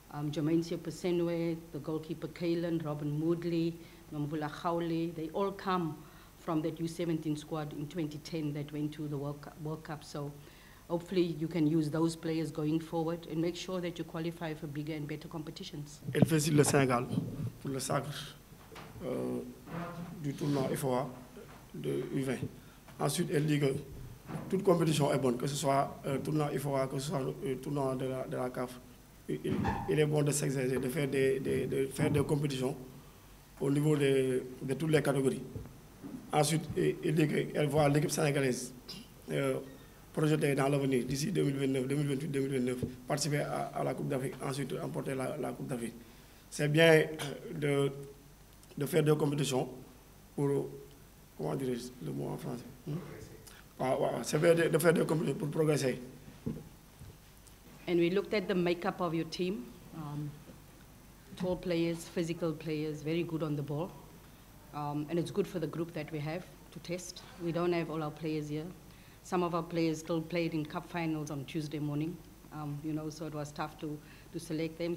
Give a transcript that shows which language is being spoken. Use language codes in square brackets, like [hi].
[en] Jermaine Seopesenwe, the goalkeeper Kaylan, Robin Moodley, Nomvula Khawle, they all come from that U17 squad in 2010 that went to the World Cup. So hopefully you can use those players going forward and make sure that you qualify for bigger and better competitions. [fr] Elle félicite le Sénégal pour le sacre du tournoi FOA de U20. Ensuite, elle dit que toute compétition est bonne, que ce soit tournoi FOA, que ce soit tournoi de la CAF. Il est bon de s'exercer, de faire des compétitions au niveau de toutes les catégories. Ensuite, il dit qu'elle voit l'équipe sénégalaise projetée dans l'avenir, d'ici 2029, 2028, 2029, participer à la Coupe d'Afrique, ensuite remporter la Coupe d'Afrique. C'est bien de faire des compétitions pour, comment dirais-je le mot en français? C'est bien de faire des compétitions pour progresser. [en] And we looked at the makeup of your team. Tall players, physical players, very good on the ball. And it's good for the group that we have to test. We don't have all our players here. Some of our players still played in cup finals on Tuesday morning, you know, so it was tough to select them.